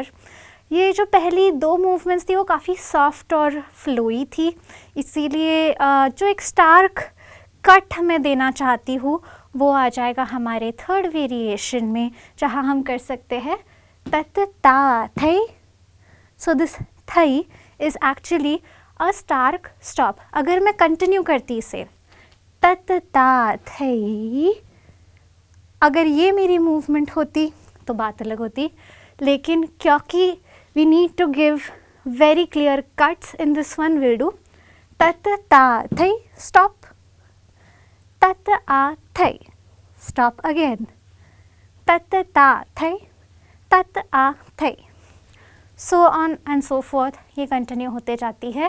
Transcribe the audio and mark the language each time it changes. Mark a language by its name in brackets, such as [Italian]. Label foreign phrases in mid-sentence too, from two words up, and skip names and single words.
[Hindi] ये जो पहली 2 मूवमेंट्स थी वो काफ़ी सॉफ्ट और फ्लोई थी, इसीलिए जो एक [English] stark cut [Hindi] मैं देना चाहती हूँ वो आ जाएगा हमारे [English] third variation [Hindi] में, जहाँ हम कर सकते हैं तत ता थई। [English] so this थई is actually a stark stop। [Hindi] अगर मैं कंटिन्यू करती इसे तत ता थई, अगर ये मेरी मूवमेंट होती तो बात अलग होती, लेकिन क्योंकि [English] we need to give very clear cuts in this one, will do तत ता थई stop, तत आ थई stop again, [Hindi] तत ता थई तत आ थई, [English] so on and so forth, [Hindi] ये कंटिन्यू होते जाती है।